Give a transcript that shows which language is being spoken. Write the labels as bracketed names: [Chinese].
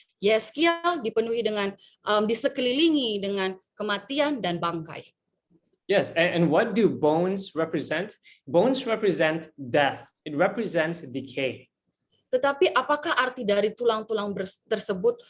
[Indonesian] Yeskiel dipenuhi dengan disekelilingi dengan kematian dan bangkai. [English] Yes, and what do bones represent? Bones represent death. It represents decay. [Indonesian] Tetapi apakah arti dari tulang-tulang tersebut?